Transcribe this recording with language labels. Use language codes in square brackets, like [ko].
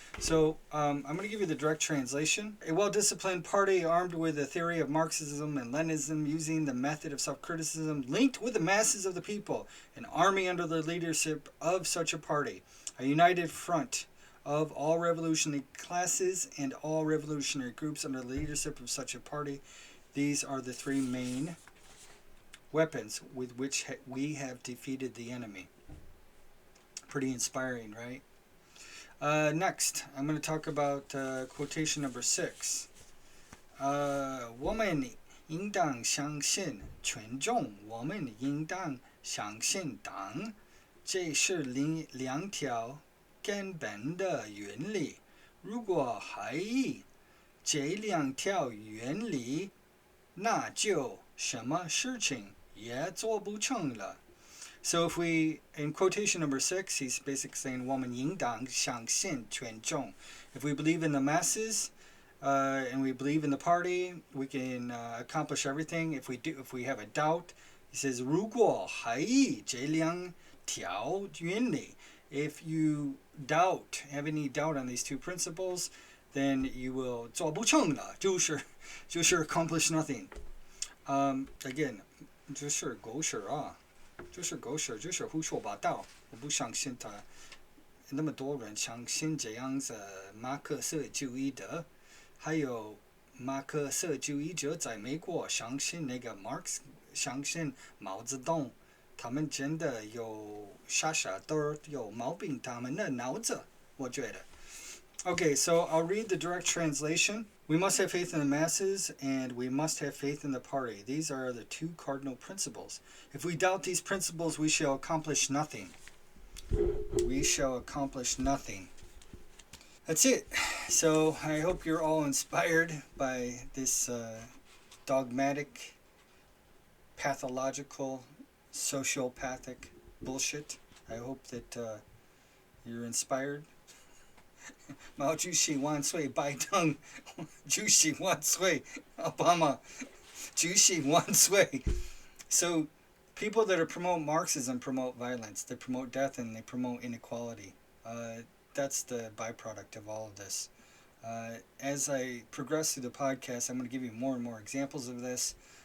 [en] So I'm going to give you the direct translation. A well-disciplined party armed with the theory of Marxism and Leninism, using the method of self-criticism, linked with the masses of the people, an army under the leadership of such a party, a united front of all revolutionary classes and all revolutionary groups under the leadership of such a party. These are the 3 main weapons with which we have defeated the enemy. Pretty inspiring, right? Next, I'm going to talk about quotation number 6. [zh] 我们应当相信群众，我们应当相信党，这是两条根本的原理。如果怀疑这两条原理，那就什么事情也做不成了。 [en] So if we, in quotation number 6, he's basically saying, [zh] 我们应当相信群众. [en] If we believe in the masses, and we believe in the party, we can accomplish everything. If we have a doubt, he says, [zh] 如果怀疑这两条原理, [en] if you have any doubt on these 2 principles, then you will [zh] 做不成了，就是 [en] accomplish nothing. Again, [zh] 就是狗屎啊，就是狗屎，就是胡说八道。我不相信他，那么多人相信这样子马克思主义的，还有马克思主义者在美国相信那个 Marx， 相信毛泽东，他们真的有傻的有毛病，他们的脑子，我觉得。 [en] Okay, so I'll read the direct translation. We must have faith in the masses, and we must have faith in the party. These are the 2 cardinal principles. If we doubt these principles, we shall accomplish nothing. We shall accomplish nothing. That's it. So I hope you're all inspired by this dogmatic, pathological, sociopathic bullshit. I hope that you're inspired. [zh] 毛主席万岁，拜登主席万岁，Obama 主席万岁. [en] So people that promote Marxism promote violence, they promote death, and they promote inequality. That's the byproduct of all of this. As I progress through the podcast, I'm going to give you more and more examples of this.